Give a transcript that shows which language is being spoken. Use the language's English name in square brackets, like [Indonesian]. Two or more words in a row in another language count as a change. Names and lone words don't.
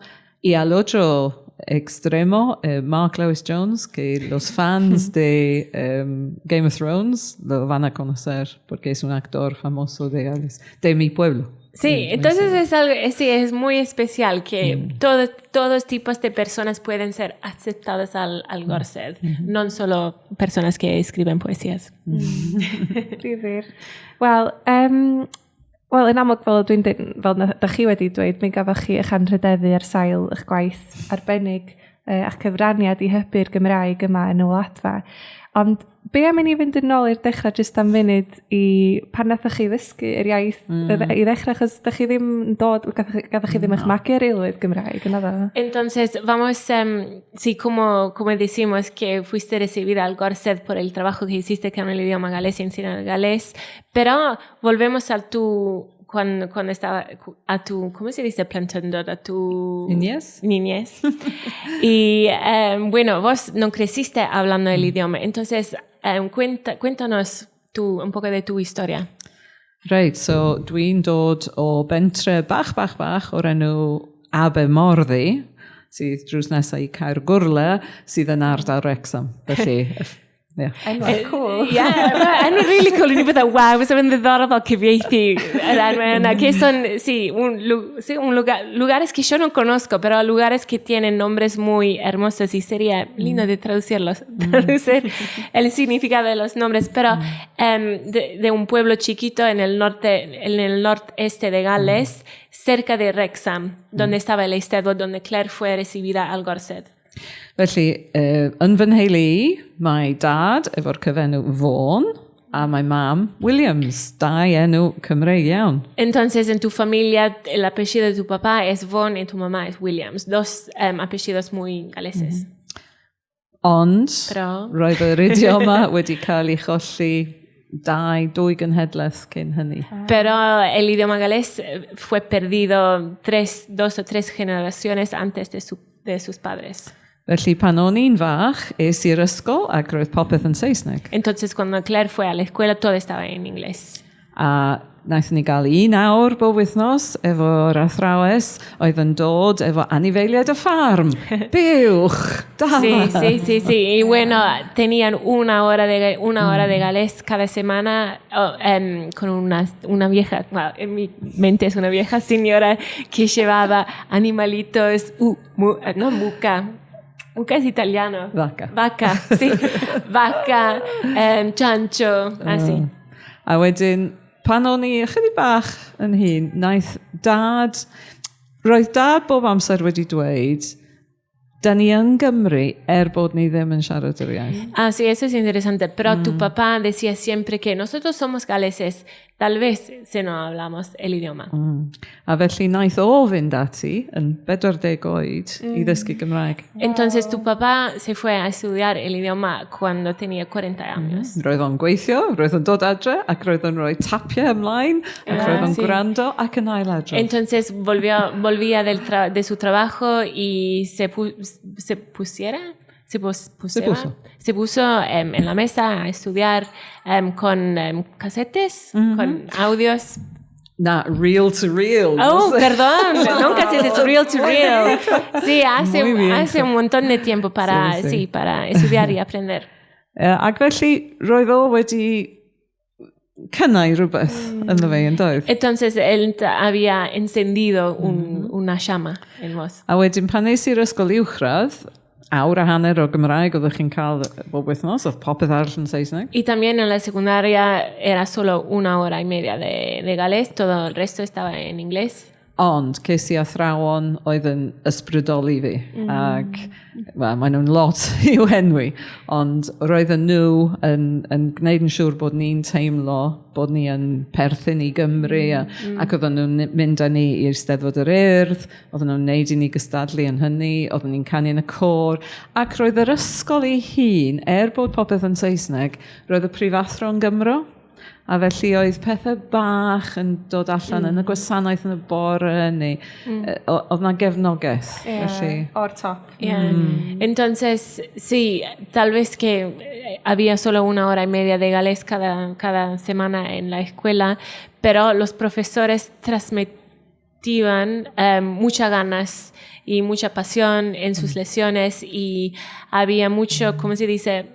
[Spanish] Y al otro extremo, Mark Lewis Jones, que los fans de Game of Thrones lo van a conocer porque es un actor famoso de Gales, de mi pueblo. Sí, entonces es algo, sí, es muy especial que todos tipos de personas pueden ser aceptadas al Gorsedd, no solo personas que escriben poesías. [Welsh] Difyr. Wel, yn amlwg fel da chi wedi dweud, mi gafoch chi eich anrhydeddu ar sail eich gwaith arbennig a'ch cyfraniad i hybu'r Gymraeg yma yn y wladfa. Ond be am i ni fynd yn ôl i'r dechrau jyst am funud i pan nathoch chi ddysgu yr iaith i ddechrau, achos da chi ddim gafoch chi ddim eich magu ar eilwyd Gymraeg, yna dda? [Spanish] Entonces, vamos, sí, como decimos que fuiste recibida al Gorsedd por el trabajo que hiciste con el idioma galés y enseñar el galés, pero volvemos a cuando estaba a tu, ¿cómo se dice? Plantador, a tu niñez. Y bueno, vos no creciste hablando el idioma, entonces cuéntanos un poco de tu historia. [Welsh] Right, so dwi'n dod o bentre bach o'r enw Abermorddi, sydd drws nesaf i Caergwrle, sydd yn ardal Wrexham. Felly, yeah. Enwau cool. Enwau [English] really cool. [Welsh] Y ni bydda, wow, es yn ddiddorol fel cyfieithu yr enwau yna. [Spanish] Que son, lugares que yo no conozco, pero lugares que tienen nombres muy hermosos y sería lindo de traducir el significado de los nombres. Pero de un pueblo chiquito en el noreste de Gales, cerca de Wrexham, donde estaba el Eisteddfod, donde Claire fue recibida al Gorsedd. [Welsh] Felly, yn fy nheulu i, mae dad efo'r cyfenw Vaughan a mae mam Williams, dau enw Cymreig iawn. [Spanish] Entonces, en tu familia, el apellido de tu papá es Vaughan y tu mamá es Williams. Dos apellidos muy galeses. [Welsh] Ond, roedd yr idioma wedi cael ei cholli dwy genhedlaeth cyn hynny. [Spanish] Pero el idioma galés fue perdido 2 o 3 generaciones antes de sus padres. [Welsh] Felly pan o'n i'n fach, es i'r ysgol ac roedd popeth yn Saesneg. [Spanish] Entonces, cuando Claire fue a la escuela, todo estaba en inglés. [Welsh] A wnaethon ni gael 1 awr bob wythnos efo'r athrawes oedd yn dod efo anifeiliaid y ffarm. Buwch! Dala! [Spanish] Sí. Y bueno, tenían una hora de galés cada semana con una vieja, well, en mi mente es una vieja señora que llevaba animalitos, no muca. Muca es italiano. Vaca, sí. Vaca, chancho, así. [Welsh] A wedyn, pan o'n i ychydig bach yn hun, roedd dad bob amser wedi dweud, da ni yn Gymru bod ni ddim yn siarad yr iaith. [Spanish] Ah, sí, eso es interesante. Pero tu papá decía siempre que nosotros somos galeses, tal vez si no hablamos el idioma. [Welsh] A felly naeth o fynd ati yn 40 oed i ddysgu Gymraeg. [Spanish] Entonces tu papá se fue a estudiar el idioma cuando tenía 40 años. [Welsh] Roedd o'n gweithio, roedd o'n dod adre, ac roedd o'n rhoi tapiau ymlaen, ac roedd o'n gwrando ac yn ailadro. [Spanish] Entonces volvía de su trabajo y se puso en la mesa a estudiar con casetes, con audios. [English] Na, reel to reel. [Spanish] Oh, perdón, no casetes, [English] reel to reel. [Spanish] Sí, hace un montón de tiempo para estudiar y aprender. [Welsh] Ac felly, roedd o wedi cynnau rhywbeth yn fe yn doedd. [Spanish] Entonces él había encendido una llama en vos. [Welsh] A wedyn pan nes i'r ysgol uwchradd, awr a hanner o Gymraeg oeddech chi'n cael bob wythnos, oedd popeth arall yn Saesneg. Y también en la secundaria era solo 1 hora y media de galés, todo el resto estaba en inglés. Ond ces i athrawon oedd yn ysbrydoli fi. Ac, wel, maen nhw'n lot i'w henwi. Ond roedden nhw yn gwneud yn siŵr bod ni'n teimlo bod ni yn perthyn i Gymru. Ac oedden nhw'n mynd â ni i'r Steddfod yr Urdd. Oedden nhw'n neud i ni gystadlu yn hynny. Oedden ni'n canu yn y côr. Ac roedd yr ysgol ei hun, bod popeth yn Saesneg, roedd y prifathro yn Gymro. A felly oedd pethau bach yn dod allan yn y gwasanaeth yn y bore, neu oedd na gefnogaeth. O'r top. [Spanish] Entonces, sí, tal vez que había solo 1 hora y media de galés cada semana en la escuela, pero los profesores transmitían muchas ganas y mucha pasión en sus lecciones y había mucho, ¿cómo se dice?